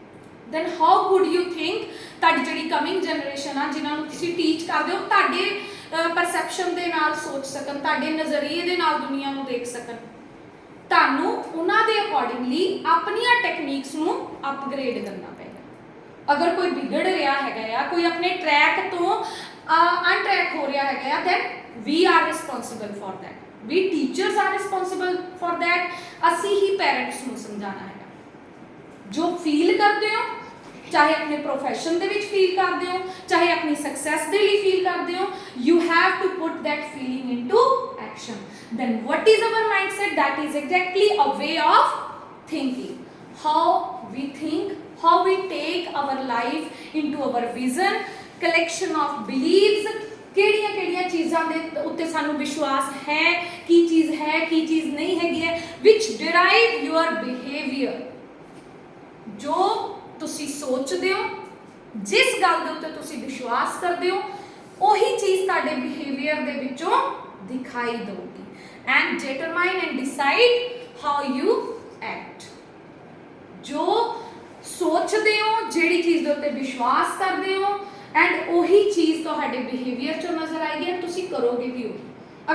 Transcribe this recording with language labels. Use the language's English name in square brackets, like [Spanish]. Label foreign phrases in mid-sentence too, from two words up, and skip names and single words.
[English] then how could you think [Punjabi] ਤੁਹਾਡੀ ਜਿਹੜੀ [English] coming generation [Punjabi] ਆ ਜਿਨ੍ਹਾਂ ਨੂੰ ਤੁਸੀਂ ਟੀਚ ਕਰਦੇ ਹੋ ਤੁਹਾਡੇ ਪਰਸੈਪਸ਼ਨ ਦੇ ਨਾਲ ਸੋਚ ਸਕਣ, ਤੁਹਾਡੇ ਨਜ਼ਰੀਏ ਦੇ ਨਾਲ ਦੁਨੀਆ ਨੂੰ ਦੇਖ ਸਕਣ। ਤੁਹਾਨੂੰ ਉਹਨਾਂ ਦੇ ਅਕੋਰਡਿੰਗਲੀ ਆਪਣੀਆਂ ਟੈਕਨੀਕਸ ਨੂੰ ਅਪਗ੍ਰੇਡ ਕਰਨਾ ਪਏਗਾ। ਅਗਰ ਕੋਈ ਵਿਗੜ ਰਿਹਾ ਹੈਗਾ ਆ, ਕੋਈ ਆਪਣੇ ਟਰੈਕ ਤੋਂ ਅਨਟਰੈਕ ਹੋ ਰਿਹਾ ਹੈਗਾ ਆ, [English] then we are responsible for that, we teachers are responsible for that। [Punjabi] ਅਸੀਂ ਹੀ ਪੈਰੈਂਟਸ ਨੂੰ ਸਮਝਾਉਣਾ ਹੈਗਾ। ਜੋ ਫੀਲ ਕਰਦੇ ਹੋ, ਚਾਹੇ ਆਪਣੇ ਪ੍ਰੋਫੈਸ਼ਨ ਦੇ ਵਿੱਚ ਫੀਲ ਕਰਦੇ ਹੋ, ਚਾਹੇ ਆਪਣੀ ਸਕਸੈਸ ਦੇ ਲਈ ਫੀਲ ਕਰਦੇ ਹੋ, [English] you have to put that feeling into action। then what is our mindset? That is exactly a way of thinking, how we think, how we take our life into our vision, collection of beliefs, [Punjabi] ਕਿਹੜੀਆਂ ਚੀਜ਼ਾਂ ਦੇ ਉੱਤੇ ਸਾਨੂੰ ਵਿਸ਼ਵਾਸ ਹੈ, ਕੀ ਚੀਜ਼ ਹੈ, ਕੀ ਚੀਜ਼ ਨਹੀਂ ਹੈਗੀ ਹੈ, [English] which derive your behavior। [Punjabi] ਜੋ ਤੁਸੀਂ ਸੋਚਦੇ ਹੋ, ਜਿਸ ਗੱਲ ਦੇ ਉੱਤੇ ਤੁਸੀਂ ਵਿਸ਼ਵਾਸ ਕਰਦੇ ਹੋ, ਉਹੀ ਚੀਜ਼ ਤੁਹਾਡੇ ਬਿਹੇਵੀਅਰ ਦੇ ਵਿੱਚੋਂ ਦਿਖਾਈ ਦੇਊਗੀ। [English] and determine and decide how you act. [Punjabi] ਜੋ ਸੋਚਦੇ ਹੋ, ਜਿਹੜੀ ਚੀਜ਼ ਦੇ ਉੱਤੇ ਵਿਸ਼ਵਾਸ ਕਰਦੇ ਹੋ, ਐਂਡ ਉਹੀ ਚੀਜ਼ ਤੁਹਾਡੇ ਬਿਹੇਵੀਅਰ ਚੋਂ ਨਜ਼ਰ ਆਏਗੀ, ਐਂਡ ਤੁਸੀਂ ਕਰੋਗੇ ਵੀ ਉਹ।